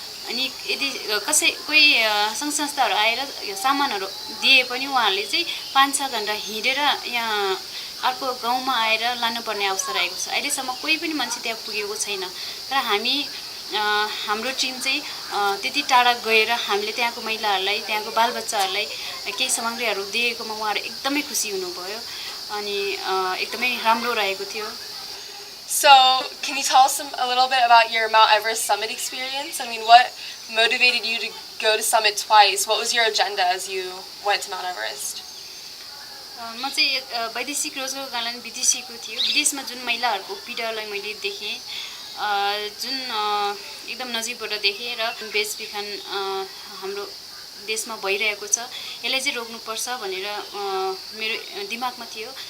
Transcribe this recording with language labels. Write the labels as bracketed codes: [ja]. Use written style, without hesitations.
[ne] अनि यदि कोही सङ्घ संस्थाहरू आएर सामानहरू दिए पनि उहाँहरूले चाहिँ 5-6 घन्टा हिँडेर यहाँ अर्को गाउँमा आएर लानुपर्ने अवस्था रहेको छ। अहिलेसम्म कोही पनि मान्छे त्यहाँ पुगेको छैन र हाम्रो टिम चाहिँ त्यति टाढा गएर हामीले त्यहाँको महिलाहरूलाई, त्यहाँको बालबच्चाहरूलाई केही सामग्रीहरू दिएकोमा उहाँहरू एकदमै खुसी हुनुभयो अनि एकदमै राम्रो रहेको थियो। [en] So, can you tell us a little bit about your Mount Everest summit experience? I mean, what motivated you to go to summit twice? What was your agenda as you went to Mount Everest? [ne] म चाहिँ वैदेशिक रोजगारको कारण विदेशीको थियो। विदेशमा जुन महिलाहरूको पीडालाई मैले देखेँ, जुन एकदम नजिकबाट देखेँ र बेचबिखन हाम्रो देशमा भइरहेको छ, यसलाई चाहिँ रोक्नुपर्छ भनेर मेरो दिमागमा थियो।